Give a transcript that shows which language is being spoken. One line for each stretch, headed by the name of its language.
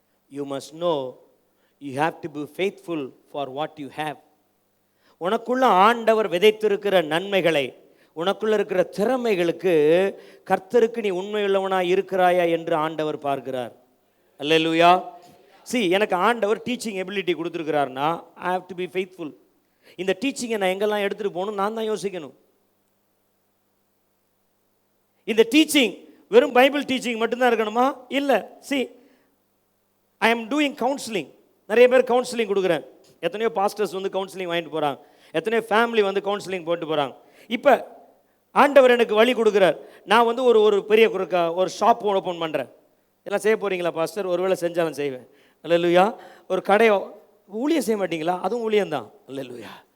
English: You must know you have to be faithful for what you have.
Tamil: உனக்குள்ள ஆண்டவர் விதைத்திருக்கிற நன்மைகளை, உனக்குள்ள இருக்கிற திறமைகளுக்கு கர்த்தருக்கு நீ உண்மையுள்ளவனா இருக்கிறாயா என்று ஆண்டவர் பார்க்கிறார். அல்லேலூயா.
English: See,
Tamil: எனக்கு ஆண்டவர்
English: teaching ability
Tamil: கொடுத்துருக்கிறார்னா
English: I have to be faithful.
Tamil: இந்த டீச்சிங்கை நான் எங்கெல்லாம் எடுத்துட்டு போகணும் நான் தான் யோசிக்கணும். இந்த டீச்சிங் வெறும் பைபிள் டீச்சிங் மட்டும்தான் இருக்கணுமா? இல்லை.
English: See, I am doing counseling.
Tamil: நிறைய பேர் கவுன்சிலிங் கொடுக்குறேன். எத்தனையோ பாஸ்டர்ஸ் வந்து கவுன்சிலிங் வாங்கிட்டு போகிறாங்க, எத்தனையோ ஃபேமிலி வந்து கவுன்சிலிங் போட்டு போகிறாங்க. இப்போ ஆண்டவர் எனக்கு வழி கொடுக்குறார். நான் வந்து ஒரு பெரிய ஒரு ஷாப் ஓப்பன் பண்ணுறேன். எல்லாம் செய்ய போகிறீங்களா பாஸ்டர்? ஒருவேளை செஞ்சாலும் செய்வேன். அல்லேலூயா. ஒரு கடையை ஊழியம் செய்ய மாட்டீங்களா? அதுவும் ஊழியம்தான். அல்லேலூயா.